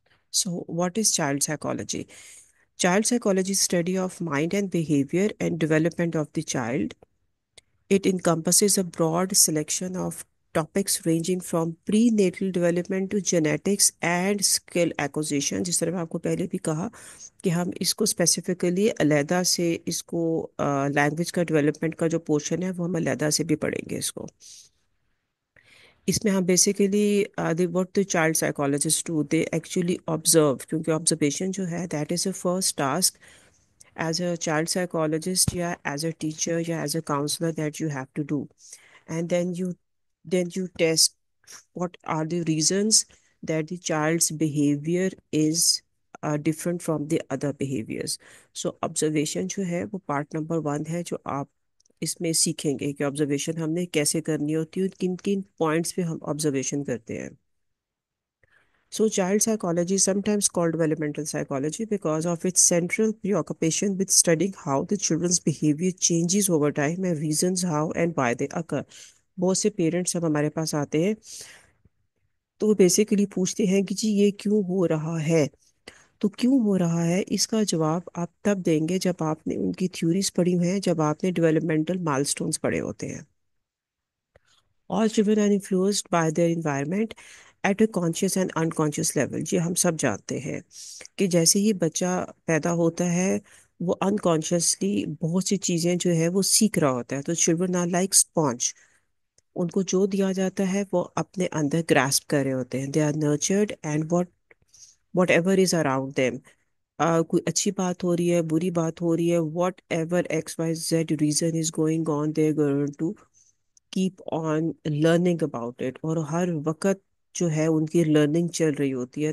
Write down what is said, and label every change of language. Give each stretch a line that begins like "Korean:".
English: So what is child psychology? Child psychology is study of mind and behavior and development of the child. It encompasses a broad selection of topics ranging from prenatal development to genetics and skill acquisition.
Urdu: جس طرح میں آپ کو پہلے بھی کہا کہ ہم اس کو اسپیسیفکلی علیحدہ سے اس کو لینگویج کا ڈیولپمنٹ کا جو پورشن ہے وہ ہم علیحدہ سے بھی پڑھیں گے اس کو. اس میں ہم basically
English: what the child psychologists do, they actually observe,
Urdu: کیونکہ
English: observation
Urdu: جو ہے
English: that is a first task as a child psychologist یا as a teacher یا as a counselor that you have to do. And then you test what are the reasons that the child's behavior is different from the other behaviors. So observation
Urdu: جو ہے وہ part number 1 ہے جو آپ اس میں سیکھیں گے کہ آبزرویشن ہم نے کیسے کرنی ہوتی ہے، کن کن پوائنٹس پہ ہم آبزرویشن کرتے ہیں.
English: So child psychology is sometimes called developmental psychology because of its central preoccupation with studying how the children's behavior changes over time and reasons how and why they occur.
Urdu: بہت سے parents جب ہمارے پاس آتے ہیں تو وہ بیسیکلی پوچھتے ہیں کہ جی یہ کیوں ہو رہا ہے. تو کیوں ہو رہا ہے اس کا جواب آپ تب دیں گے جب آپ نے ان کی تھیوریز پڑھی ہوئی ہیں، جب آپ نے ڈیولپمنٹل مائلسٹونز پڑھے ہوتے ہیں.
English: All children are influenced by their environment at a conscious and unconscious level.
Urdu: جی ہم سب جانتے ہیں کہ جیسے ہی بچہ پیدا ہوتا ہے وہ انکانشیسلی بہت سی چیزیں جو ہے وہ سیکھ رہا ہوتا ہے.
English: تو children are like sponge.
Urdu: ان کو جو دیا جاتا ہے وہ اپنے اندر grasp کر رہے ہوتے ہیں.
English: They are nurtured and whatever is around them.
Urdu: کوئی اچھی بات ہو رہی ہے،
English: بری بات ہو رہی ہے، whatever XYZ reason is going on, they're going to keep on learning about it.
Urdu: اور ہر وقت جو ہے ان کی لرننگ چل رہی ہوتی ہے.